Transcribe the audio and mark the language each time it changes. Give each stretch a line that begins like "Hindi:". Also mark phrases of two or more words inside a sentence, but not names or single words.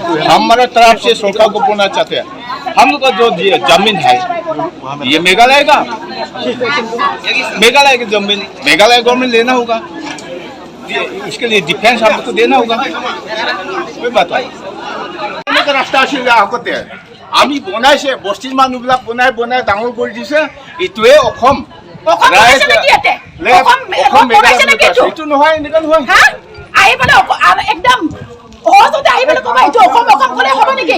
Hindi: हमारे तरफ से सरकार को बोलना चाहते हैं, हम लोग का जो जमीन है ये मेघालय का जमीन मेघालय गवर्नमेंट लेना होगा, इसके लिए डिफेंस हम लोग को देना होगा। कोई बात नहीं, रास्ता
Assamese: আগতে আমি বনাইছে, বস্তিৰ মানুহবিলাক বনাই ডাঙৰ কৰি দিছে। এইটোৱে অসম এইটো নহয়, এনেকুৱা নহয়। আহি পেলাই একদম সহজতে আহি পেলাই ক'বা এইটো অসম ক'লে হ'ব নেকি?